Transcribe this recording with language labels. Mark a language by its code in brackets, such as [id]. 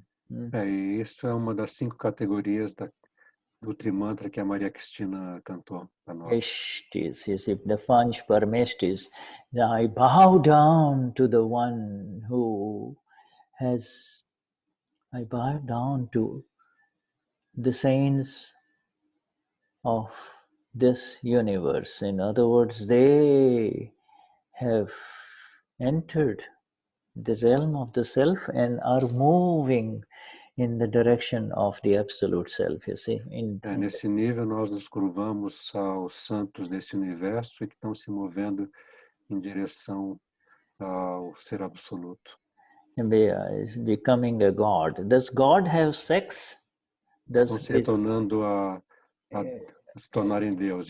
[pt] E isso é uma das 5 categorias do Trimantra que a Maria Cristina cantou para nós. Estis, you see, the Fanch Parmestis. [en] I bow down to the one who has, I bow down to the saints of this universe. In other words, they have entered the realm of the self and are moving in the direction of the absolute self, you see. [pt] Nesse nível nós nos curvamos aos santos desse universo e que estão se movendo em direção ao ser absoluto. [en] Becoming a God. Does God have sex? [pt] Estão se tornando a se tornarem Deus.